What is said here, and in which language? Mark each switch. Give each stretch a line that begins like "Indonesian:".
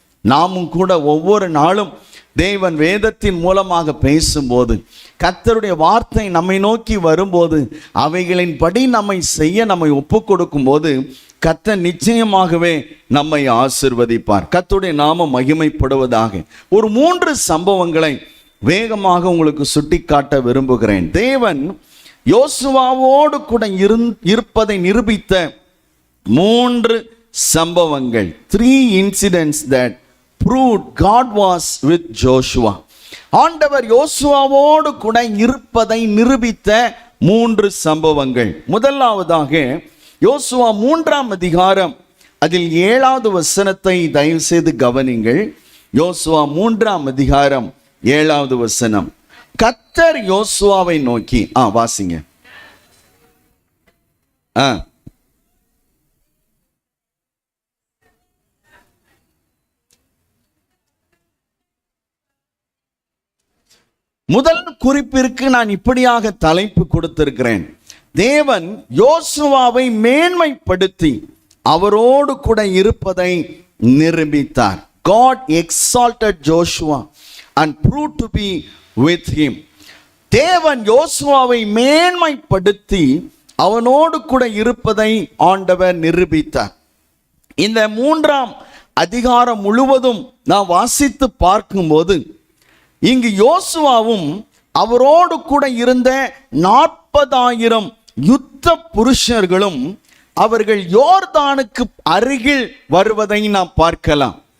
Tamil: நாமும் கூட ஒவ்வொரு நாளும் தேவன் வேதத்தின் மூலமாக பேசும்போது, கர்த்தருடைய வார்த்தை நம்மை நோக்கி வரும்போது, அவைகளின் படி நம்மை செய்ய நம்மை ஒப்பு கொடுக்கும் போது கர்த்தர் நிச்சயமாகவே நம்மை ஆசீர்வதிப்பார். கர்த்தருடைய நாமம் மகிமைப்படுவதாக. ஒரு 3 சம்பவங்களை வேகமாக உங்களுக்கு சுட்டிக்காட்ட விரும்புகிறேன். தேவன் யோசுவாவோடு கூட இருப்பதை நிரூபித்த 3 சம்பவங்கள்.
English: 3 incidents that proved God was with Joshua.
Tamil: ஆண்டவர் யோசுவாவோடு கூட இருப்பதை நிரூபித்த 3 சம்பவங்கள். முதலாவதாக யோசுவா 3 அதிகாரம் அதில் 7வது வசனத்தை தயவு செய்து கவனிங்கள். யோசுவா 3 அதிகாரம் 7வது வசனம். கர்த்தர் யோசுவாவை நோக்கி, வாசிங்க. முதல் குறிப்பிற்கு நான் இப்படியாக தலைப்பு கொடுத்திருக்கிறேன். தேவன் யோசுவாவை மேன்மைப்படுத்தி அவரோடு கூட இருப்பதை நிரூபித்தார்.
English: God exalted Joshua and proved to be with him.
Tamil: தேவன் யோசுவாவை மேன்மைப்படுத்தி அவனோடு கூட இருப்பதை ஆண்டவர் நிரூபித்தார். இந்த 3ஆம் அதிகாரம் முழுவதும் நாம் வாசித்து பார்க்கும்போது இங்கு யோசுவாவும் அவரோடு கூட இருந்த 40,000 யுத்த புருஷர்களும் அவர்கள் யோர்தானுக்கு அருகில் வருவதை நாம் பார்க்கலாம்.